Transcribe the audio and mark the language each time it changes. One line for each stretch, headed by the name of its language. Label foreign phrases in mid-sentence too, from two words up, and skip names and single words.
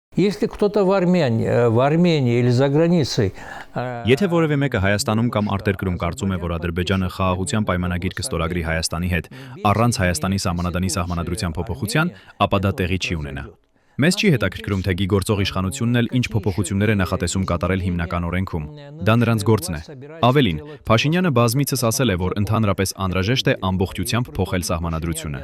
Russian: Если кто-то в Армении или за границей
Armenian: Եթե որևէ մեկը Հայաստանում կամ արտերկրում կարծում է, որ Ադրբեջանը խաղաղության պայմանագիր կստորագրի Հայաստանի հետ առանց Հայաստանի սահմանադանի սահմանադրության փոփոխության, ապա դա տեղի չի ունենա։ Մեզ չի հետաքրքրում, թե գիգործող իշխանությունն էլ ինչ փոփոխություններ է նախատեսում կատարել հիմնական օրենքում։ Դա նրանց գործն է։ Ավելին, Փաշինյանը բազմիցս ասել է, որ ընդհանրապես անհրաժեշտ է ամբողջությամբ փոխել սահմանադրությունը։